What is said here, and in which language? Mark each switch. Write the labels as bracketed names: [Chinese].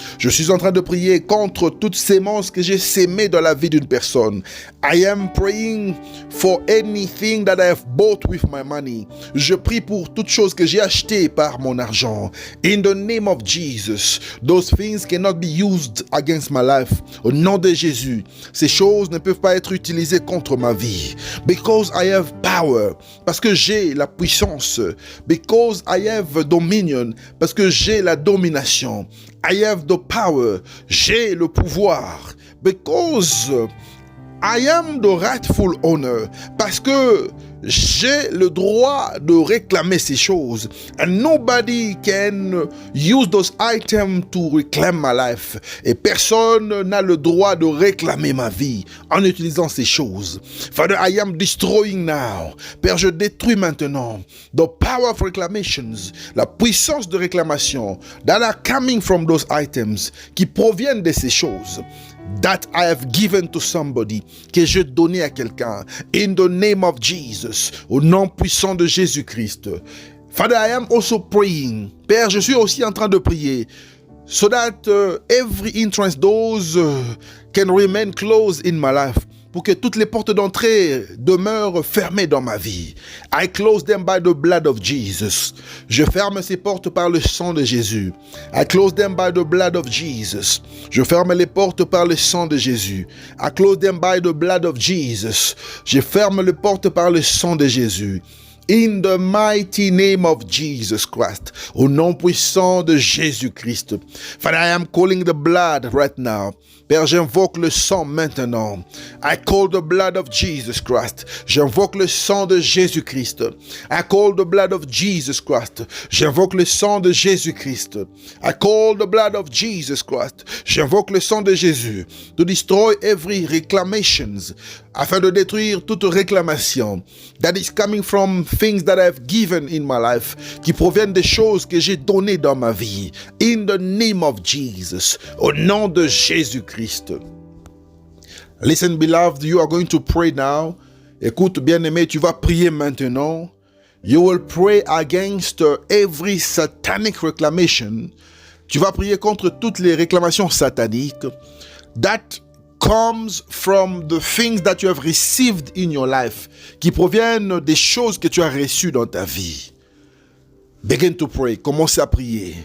[French] Je suis en train de prier contre toute sémence que j'ai sémée dans la vie d'une personne. [English] I am praying for anything that I have bought with my money. [French] Je prie pour toute chose que j'ai achetée par mon argent. [English] In the name of Jesus, those things cannot be used against my life. [French] Au nom de Jésus, ces choses ne peuvent pas être utilisées contre ma vie. [English] Because I have power, [French] parce que j'ai la puissance. [English] Because I have dominion, [French] parce que j'ai la domination. [English] I have the power, [French] j'ai le pouvoir. [English] Because I am the rightful owner, [French] parce que j'ai le droit de réclamer ces choses. [English] And nobody can use those items to reclaim my life. [French] Et personne n'a le droit de réclamer ma vie en utilisant ces choses. [English] Father, I am destroying now. [French] Père, je détruis maintenant [English] the power of reclamations, [French] la puissance de réclamation [English] that are coming from those items, [French] qui proviennent de ces choses [English] that I have given to somebody, [French] que j'ai donné à quelqu'un, [English] in the name of Jesus, [French] au nom puissant de Jésus-Christ. [English] Father, I am also praying. [French] Père, je suis aussi en train de prier, [English] so that every entrance doors can remain closed in my life, [French] pour que toutes les portes d'entrée demeurent fermées dans ma vie. [English] I close them by the blood of Jesus. [French] Je ferme ces portes par le sang de Jésus. [English] I close them by the blood of Jesus. [French] Je ferme les portes par le sang de Jésus. [English] I close them by the blood of Jesus. [French] Je ferme les portes par le sang de Jésus. [English] In the mighty name of Jesus Christ, [French] au nom puissant de Jésus-Christ. [English] Father, I am calling the blood right now. [French] Père, j'invoque le sang maintenant. [English] I call the blood of Jesus Christ. [French] J'invoque le sang de Jésus-Christ. [English] I call the blood of Jesus Christ. [French] J'invoque le sang de Jésus-Christ. [English] I call the blood of Jesus Christ. [French] J'invoque le sang de Jésus [English] to destroy every reclamations, [French] afin de détruire toute réclamation [English] that is coming from things that I have given in my life, [French] qui proviennent des choses que j'ai données dans ma vie. [English] In the name of Jesus, [French] au nom de Jésus-Christ. [English] Listen, beloved, you are going to pray now. [French] Écoute, bien-aimé, tu vas prier maintenant. [English] You will pray against every satanic reclamation. [French] Tu vas prier contre toutes les réclamations sataniques [English] that comes from the things that you have received in your life, [French] qui proviennent des choses que tu as reçues dans ta vie. [English] Begin to pray. [French] Commence à prier.